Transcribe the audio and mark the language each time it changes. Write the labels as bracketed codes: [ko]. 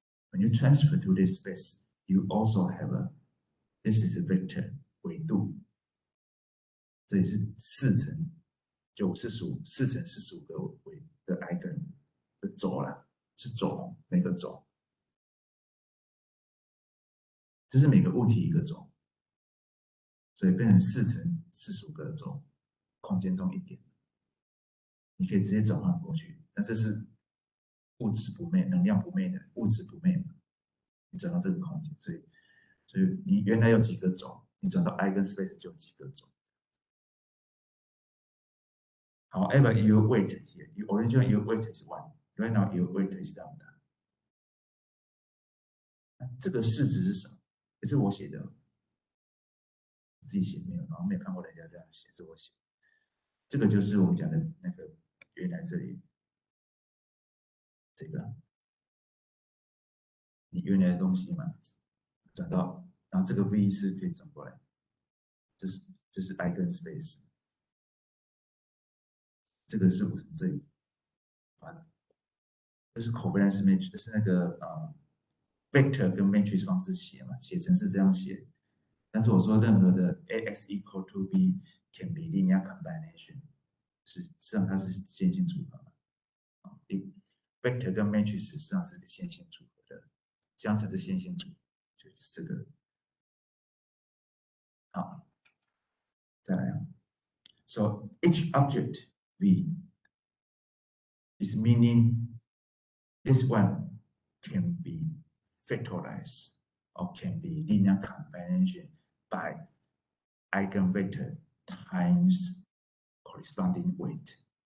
[en] When you transfer to this space, you also have this is a vector [zh] 纬度，这也是4乘45，4乘45个纬的 eigen 的轴啦，是轴，每个轴，这是每个物体一个轴。所以变成4乘45个轴，空间中一点，你可以直接转换过去。那这是物质不昧、能量不昧的物质不昧嘛？你转到这个空间，所以你原来有几个轴，你转到 eigenspace 就有几个轴。 [en] However, your weight here, your original your weight is 1. Right now, your weight is lambda. [zh] 这个式子是什么？也是我写的，自己写没有，然后没有看过人家这样写，是我写。这个就是我们讲的那个原来这里这个你原来的东西嘛，转到，然后这个 v 是可以转过来，这是 eigenspace， 这个是我从这里把，这是 covariance matrix， 这是那个vector 跟 matrix 方式写嘛，写成是这样写。但是我说任何的 [en] ax equal to b can be linear combination， [zh] 实际上它是线性组合嘛。 vector 跟 matrix 实际上是个线性组合的，相乘的线性组合就是这个。好，再来啊。 [en] So each object v is meaning this one can be factorized or can be linear combination by eigenvector times corresponding weight.